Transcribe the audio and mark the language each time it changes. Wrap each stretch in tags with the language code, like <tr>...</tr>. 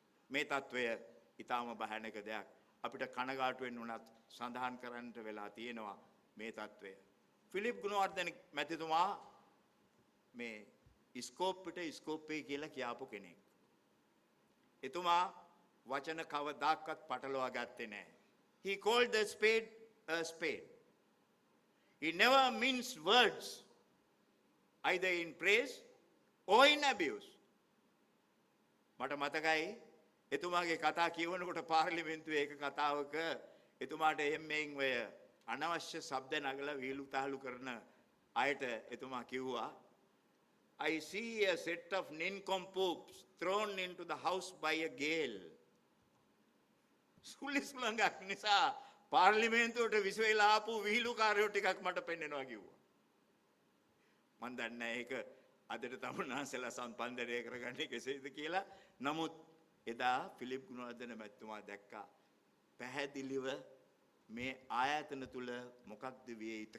<si>මේ තත්වය ඊටාම භයානක දෙයක්. අපිට කනගාටු වෙන්න උනත් සඳහන් කරන්නට වෙලා තියෙනවා මේ තත්වය. ෆිලිප් ගුණවර්ධන මැතිතුමා මේ ස්කෝපේ කියලා කියාපු කෙනෙක්. එතුමා වචන කවදාකවත් පටලවා ගත්තේ නැහැ.</si> <en>He called the spade a spade. He never minced words either in praise or in abuse.</en> <si>මට මතකයි එතුමාගේ කතා කියවනකොට පාර්ලිමේන්තුවේ එක කතාවක එතුමාට එහෙම්මෙන් ඔය අනවශ්‍ය ශබ්ද නගලා වීලු තහලු කරන අයට එතුමා කිව්වා</si> <en>I see a set of nincompoops thrown into the house by a gale.</en> <si>සුලිස්ලංගක් නිසා පාර්ලිමේන්තුවට විශ්වවිලා ආපු විහිළුකාරයෝ ටිකක් මට පෙන්වනවා කිව්වා. මන් දන්නේ නැහැ ඒක අදට තමුන්නාසලා සම්පන්දනය කරගන්නේ කෙසේද කියලා. නමුත් එදා ෆිලිප් ගුණවර්ධන මැතිතුමා දැක්කා පැහැදිලිව මේ ආයතන තුල මොකක්ද විය යුතු.</si>